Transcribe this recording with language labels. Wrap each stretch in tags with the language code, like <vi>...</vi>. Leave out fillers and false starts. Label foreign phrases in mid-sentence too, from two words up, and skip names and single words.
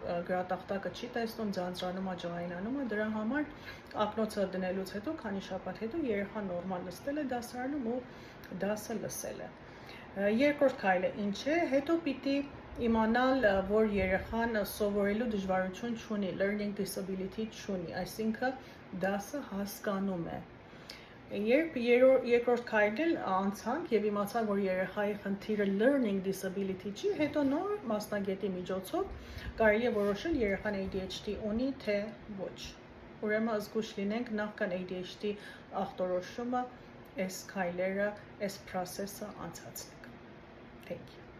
<hy>գրատախտակը չի տեսնում, ձանձրանում է, ջղայնանում է, դրա համար ակնոցը դնելուց հետո, քանի շաբաթ հետո երեխան նորմալ նստել է դասարանում ու դասը լսել է։ Երկրորդ քայլը ինչ է, հետո պիտի իմանալ, որ երեխան սովորելու դժվարություն չունի,</hy> <en>learning disability</en> <hy>չունի, այսինքն դասը հասկանում է։ Երբ երկրորդ քայլն անցանք եւ իմացանք, որ երեխայի խնդիրը</hy> <en>learning disability</en> <hy>չի, հետո նոր մասնագետի միջոցով կարելի է որոշել երեխան ADHD ունի թե ոչ։ Ուրեմն զգույշ լինենք նախքան ADHD ախտորոշումը, այս քայլերը, այս process-ը անցածենք։</hy> <en>Thank you.</en>